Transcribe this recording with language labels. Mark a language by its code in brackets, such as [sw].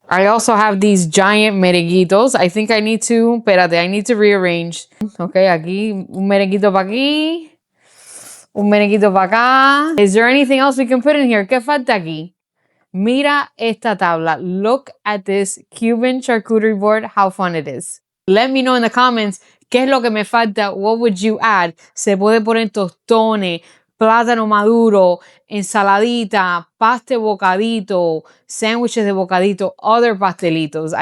[en] I also have these giant merenguitos. I think I need to, I need to rearrange. [es] Okay, aquí, un merenguito para aquí. Un merenguito para acá. [en] Is there anything else we can put in here? [es] ¿Qué falta aquí? Mira esta tabla. [en] Look at this Cuban charcuterie board, how fun it is. Let me know in the comments [es] qué es lo que me falta. [en] What would you add? [es] Se puede poner tostones, plátano maduro, ensaladita, pasta de bocadito, sándwiches de bocadito, other pastelitos.